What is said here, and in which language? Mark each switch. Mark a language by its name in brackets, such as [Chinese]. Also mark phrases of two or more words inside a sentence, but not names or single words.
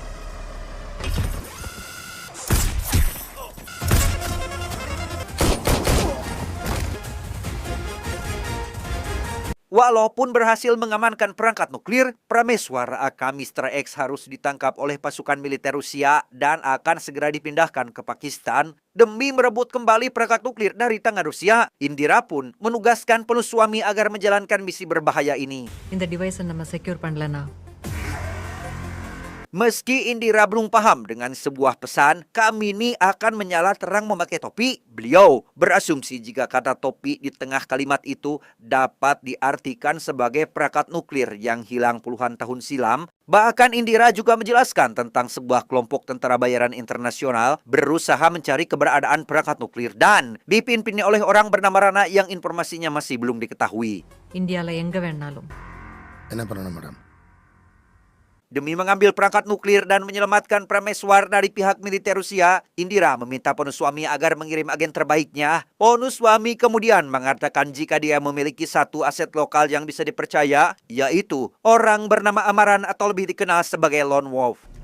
[Indonesian] Walaupun berhasil mengamankan perangkat nuklir, Prameswar aka Mr. X harus ditangkap oleh pasukan militer Rusia dan akan segera dipindahkan ke Pakistan demi merebut kembali perangkat nuklir dari tangan Rusia. Indira pun menugaskan Ponuswami agar menjalankan misi berbahaya ini. [Tamil] இந்த டிவைஸை நம்ம செக்யூர் பண்ணலனா [Indonesian] Meski Indira belum paham dengan sebuah pesan, Kamini akan menyala terang memakai topi. Beliau berasumsi jika kata topi di tengah kalimat itu dapat diartikan sebagai perangkat nuklir yang hilang puluhan tahun silam. Bahkan Indira juga menjelaskan tentang sebuah kelompok tentara bayaran internasional berusaha mencari keberadaan perangkat nuklir dan dipimpin oleh orang bernama Rana yang informasinya masih belum diketahui. [Tamil] இந்தியாவில் எங்கே வேணாலும் என்ன பண்ணணும் மேடம்? [Indonesian] Demi mengambil perangkat nuklir dan menyelamatkan Prameswar dari pihak militer Rusia, Indira meminta Ponuswami agar mengirim agen terbaiknya. Ponuswami kemudian mengatakan jika dia memiliki satu aset lokal yang bisa dipercaya, yaitu orang bernama Amaran atau lebih dikenal sebagai Lone Wolf.